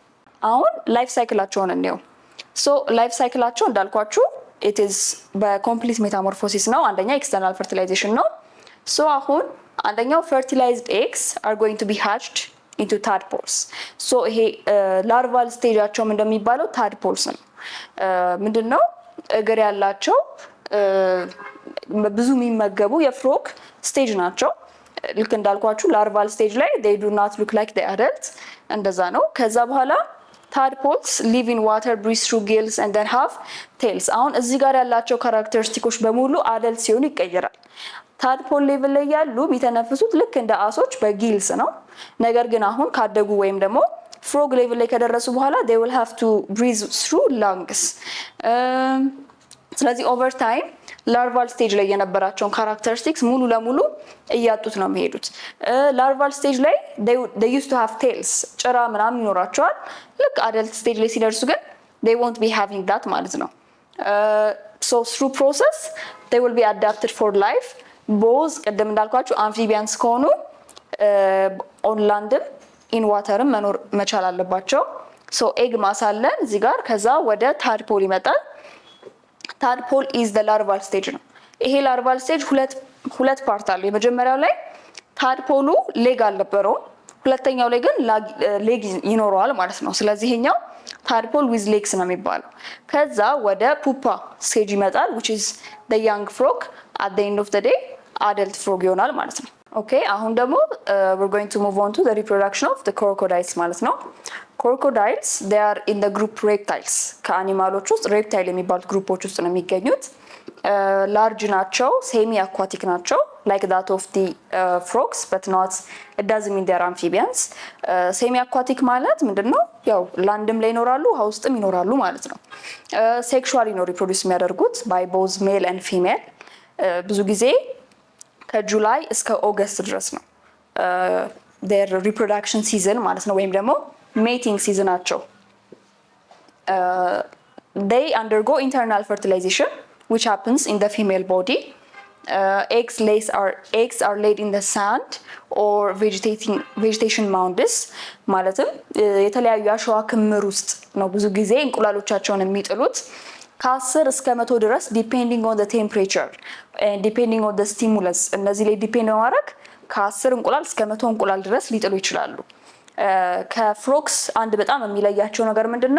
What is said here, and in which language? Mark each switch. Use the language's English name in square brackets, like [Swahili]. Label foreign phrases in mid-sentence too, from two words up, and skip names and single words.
[Amharic] አሁን ላይፍ ሳይክላቸውን እንየው. so ላይፍ ሳይክላቸው እንዳልኳችሁ [English] it is [Amharic] በኮምፕሊት ሜታሞርፎሲስ ነው አንደኛ [English] external fertilization [Amharic] ነው. [English] so [Amharic] አሁን አንደኛው [English] fertilized eggs are going to be hatched into tadpoles. [Amharic] so ይሄ larval ስቴጃቸው እንደሚባለው tadpoles ነው. ምንድነው እግር ያላቸው ብዙ የሚመገቡ የፍሮግ ስቴጅ ናቸው. ልክ እንዳልኳችሁ [English] larval stage ላይ they do not look like the adult [Amharic] እንደዛ ነው. ከዛ በኋላ [English] tadpoles live in water, breathe through gills and then have tails. [Amharic] አሁን እዚህ ጋር ያላቸው ካራክተሪስቲኮች በሙሉ አደልት ሲሆኑ ይቀየራል. [English] tadpole level [Amharic] ላይ ያሉ የሚተነፍሱት ልክ እንደ አሶች በጊልስ ነው. ነገር ግን አሁን ካደጉ ወይም ደግሞ [English] frog level [Amharic] ላይ ከደረሱ በኋላ [English] they will have to breathe through lungs. [Amharic] ስለዚህ [English] over time larval stage [Amharic] ላይ የነበራቸውን [English] characteristics [Amharic] ሙሉ ለሙሉ እያጡት ነው የሚሄዱት. [English] larval stage ላይ they used to have tails [Amharic] ጭራ ምናምን ይኖራቸዋል. [English] ልክ adult stage [Amharic] ላይ ሲደርሱ ግን [English] they won't be having that [Amharic] ማለት ነው. [English] so through process they will be adapted for life both [Amharic] ቀደም እንዳልኳችሁ [English] amphibians ከሆኑ on land in water [Amharic] መኖር መቻል አለባቸው. so [English] egg mass [Amharic] አለን እዚህ ጋር ከዛ ወደ tadpole ይመጣል. [English] tadpole is the larval stage ነው. [Amharic] ይሄ larval stage ሁለት ፓርት አለው. የመጀመሪያው ላይ [English] tadpole leg [Amharic] አልነበረውም ሁለተኛው ላይ ግን leg ይኖረዋል ማለት ነው. ስለዚህ ይሄኛው [English] tadpole with legs [Amharic] ነው የሚባለው. ከዛ ወደ [English] pupa stage ይመጣል which is the young frog at the end of the day adult frog [Amharic] ይሆናል ማለት ነው. [English] okay [Amharic] አሁን ደግሞ [English] we're going to move on to the reproduction of the crocodiles [Amharic] ማለት ነው. [English] crocodiles they are in the group reptiles. [Amharic] ከአኒማሎች ውስጥ reptile የሚባሉት ግሩፖች ውስጥ ነው የሚገኙት. [English] large ናቸው semi aquatic ናቸው like that of the frogs but not it doesn't mean they are amphibians. semi aquatic [Amharic] ማለት ምንድነው ያው ላንድም ላይ ይኖራሉ ውስጥም ይኖራሉ ማለት ነው. [English] sexually ነው reproduce የሚያደርጉት by both male and female. [Amharic] ብዙ ጊዜ ከጁላይ እስከ ኦገስት ድረስ ነው [English] their reproduction season [Amharic] ማለት ነው ወይም ደግሞ [English] mating seasonናቸው they undergo internal fertilization which happens in the female body. Eggs are laid in the sand or vegetation mounds [Amharic] ማለትም የተለያዩ አሸዋ ክምር ውስጥ ነው ብዙ ጊዜ እንቁላሎቻቸውን የሚጥሉት ከ10 እስከ 100 ድረስ [English] depending on the temperature and depending on the stimulus [Amharic] እነዚህ ላይ ዲፔንድ በማድረግ ከ10 እንቁላል እስከ 100 እንቁላል ድረስ ሊጥሉ ይችላሉ። ከፍሮክስ አንድ በጣም የሚለያቸው ነገር ምንድነው?